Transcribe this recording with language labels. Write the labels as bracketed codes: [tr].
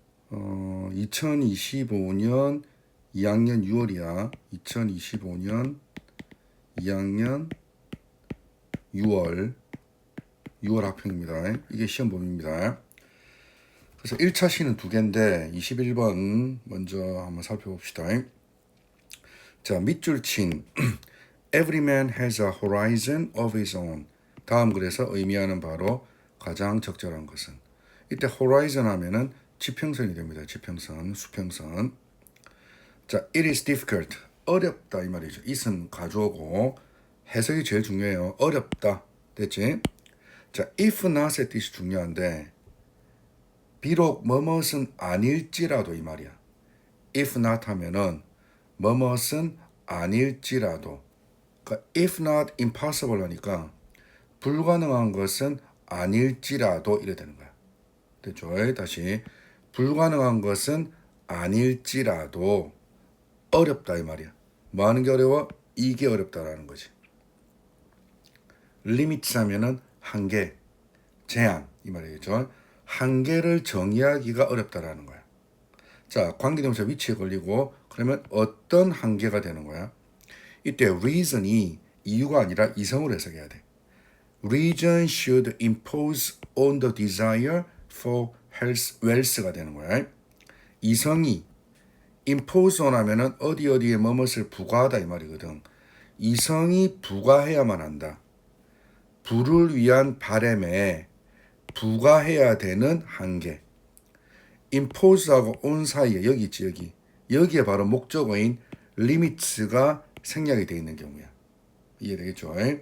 [ko] 2025년 2학년 6월이야. 2025년 2학년 6월 학평입니다. 이게 시험 범위입니다. 그래서 1차시는 두 개인데 21번 먼저 한번 살펴봅시다. 자, 밑줄 친 [en] Every man has a horizon of his own. [ko] 다음 글에서 의미하는 바로 가장 적절한 것은. 이때 horizon 하면은 지평선이 됩니다. 지평선, 수평선. 자, [en] it is difficult. [ko] 어렵다 이 말이죠. it은 가주어고 해석이 제일 중요해요. 어렵다. 됐지? 자, if not의 뜻이 중요한데 비록 뭐뭇은 아닐지라도 이 말이야. if not 하면은 뭐뭇은 아닐지라도. 그러니까 [en] if not impossible [ko] 하니까 불가능한 것은 아닐지라도 이래 되는 거야. 됐죠? 다시 불가능한 것은 아닐지라도 어렵다 이 말이야. 뭐 하는 게 어려워? 이게 어렵다라는 거지. limits 하면은 한계, 제한 이 말이겠죠. 한계를 정의하기가 어렵다라는 거야. 자, 관계대명사 위치에 걸리고 그러면 어떤 한계가 되는 거야? 이때 reason이 이유가 아니라 이성으로 해석해야 돼. [en] Reason should impose on the desire for wealth가 [ko] 되는 거야. 이성이 impose on 하면은 어디에 뭐뭇을 부과하다 이 말이거든. 이성이 부과해야만 한다. 부를 위한 바램에 부과해야 되는 한계. impose하고 on 사이에 여기 있지 여기. 여기에 바로 목적어인 limits가 생략이 되어 있는 경우야. 이해되겠죠?